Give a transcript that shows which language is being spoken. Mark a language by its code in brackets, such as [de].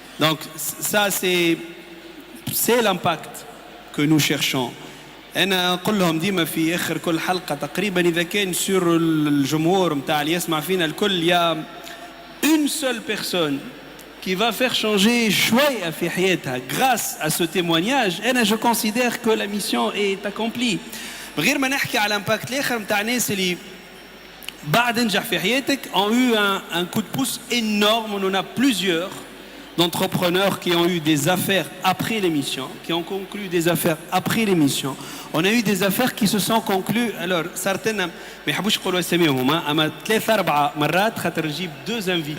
[fr] Donc ça c'est l'impact que nous cherchons. [ar] أنا أقول لهم ديما في آخر كل حلقة تقريبا إذا كان سور الجمهور متاع اللي يسمع فينا الكل يا [fr] une seule personne qui va faire changer [ar] شوية في حياتها [fr] grâce à ce témoignage، [ar] أنا [fr] je considère que la mission est accomplie. [ar] غير ما نحكي على الامباكت الآخر متاع الناس اللي بعد نجح في حياتك [fr] ont eu un coup de pouce énorme. On en a plusieurs d'entrepreneurs qui ont eu des affaires après l'émission, qui ont conclu des affaires après l'émission. On a eu des affaires qui se sont conclues. Alors, certaines, [ar] ما يحبوش يقولوا اساميهم، اما 3-4 مرات خاطر نجيب [fr] deux invités.